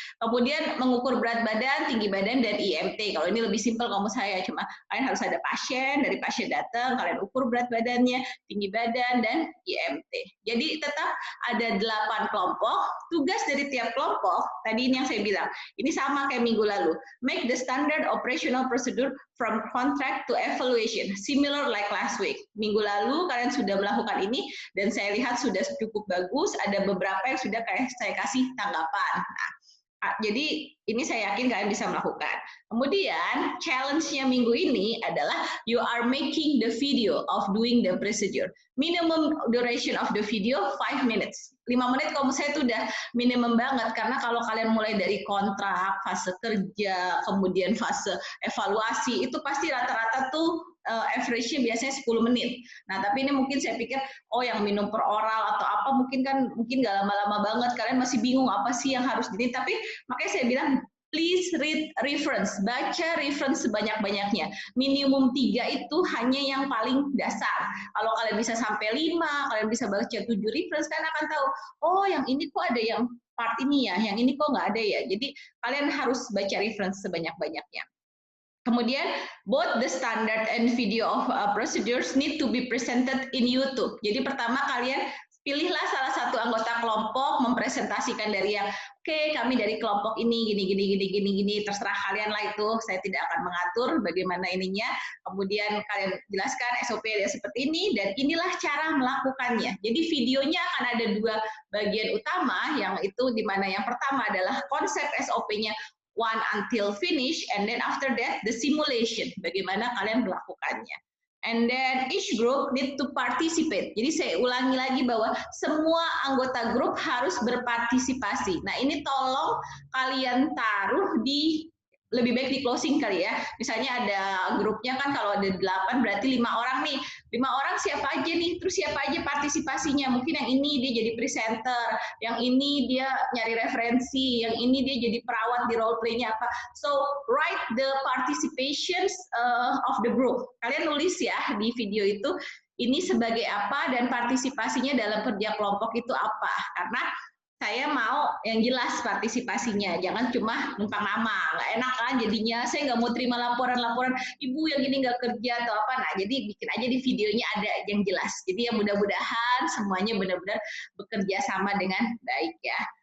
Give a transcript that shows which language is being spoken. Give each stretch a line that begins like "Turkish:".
Indonesian: Kemudian mengukur berat badan, tinggi badan, dan IMT. Kalau ini lebih simpel kamu saya, cuma kalian harus ada pasien, dari pasien datang, kalian ukur berat badannya, tinggi badan, dan IMT. Jadi tetap ada 8 kelompok. Tugas dari tiap kelompok, tadi ini yang saya bilang, ini sama kayak minggu lalu.
English: Make the standard operational procedure from contract to evaluation, similar like last week.
Indonesian: Minggu lalu kalian sudah melakukan ini, dan saya lihat sudah cukup bagus, ada beberapa yang sudah saya kasih tanggapan. Nah, jadi ini saya yakin kalian bisa melakukan. Kemudian challenge-nya minggu ini adalah
English: you are making the video of doing the procedure. Minimum duration of the video 5 minutes.
Indonesian: 5 menit kalau saya itu udah minimum banget, karena kalau kalian mulai dari kontrak, fase kerja, kemudian fase evaluasi, itu pasti rata-rata tuh average-nya biasanya 10 menit. Nah, tapi ini mungkin saya pikir, yang minum per oral atau apa, mungkin nggak lama-lama banget, kalian masih bingung apa sih yang harus gini. Tapi makanya saya bilang
English: please read reference,
Indonesian: baca reference sebanyak-banyaknya. Minimum 3 itu hanya yang paling dasar. Kalau kalian bisa sampai 5, kalian bisa baca 7 reference, kalian akan tahu, oh yang ini kok ada yang part ini ya, yang ini kok nggak ada ya. Jadi kalian harus baca reference sebanyak-banyaknya.
English: Kemudian, both the standard and video of procedures need to be presented in YouTube.
Indonesian: Jadi pertama kalian pilihlah salah satu anggota kelompok mempresentasikan dari yang oke, kami dari kelompok ini gini, terserah kalian lah itu, saya tidak akan mengatur bagaimana ininya. Kemudian kalian jelaskan SOP seperti ini dan inilah cara melakukannya. Jadi videonya akan ada 2 bagian utama, yang itu di mana yang pertama adalah konsep SOP-nya
English: 1 until finish, and then after that the simulation,
Indonesian: bagaimana kalian melakukannya.
English: And then each group need to participate.
Indonesian: Jadi saya ulangi lagi bahwa semua anggota grup harus berpartisipasi. Nah ini tolong kalian taruh di, lebih baik di closing kali ya. Misalnya ada grupnya kan kalau ada 8 berarti 5 orang nih. 5 orang siapa aja nih, terus siapa aja partisipasinya. Mungkin yang ini dia jadi presenter, yang ini dia nyari referensi, yang ini dia jadi perawat di role play-nya apa.
English: So write the participations of the group.
Indonesian: Kalian nulis ya di video itu, ini sebagai apa dan partisipasinya dalam kerja kelompok itu apa. Karena saya mau yang jelas partisipasinya, jangan cuma numpang nama, nggak enak kan jadinya, saya nggak mau terima laporan-laporan, ibu yang ini nggak kerja atau apa, nah jadi bikin aja di videonya ada yang jelas, jadi ya mudah-mudahan semuanya benar-benar bekerja sama dengan baik ya.